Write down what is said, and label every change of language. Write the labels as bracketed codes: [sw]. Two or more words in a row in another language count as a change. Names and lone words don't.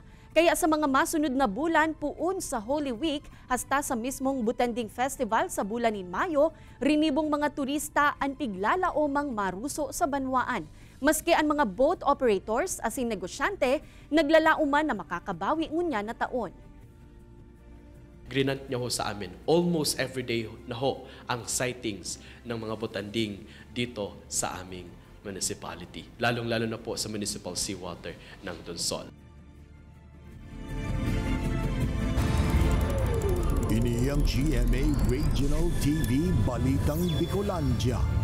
[bik] Kaya sa mga masunod na bulan puun sa Holy Week hasta sa mismong Butanding Festival sa bulan ni Mayo, rinibong mga turista ang piglalaomang maruso sa banwaan. Maski ang mga [en] boat operators [bik] asin negosyante, naglalauman na makakabawi ngunya na taon. [tl] Grinant niya ho sa amin, [en] almost everyday [tl] na ho ang sightings ng mga butanding dito sa aming municipality. Lalong-lalo na po sa municipal seawater ng Donsol. [bik] Ini ang GMA Regional TV Balitang Bicolandia.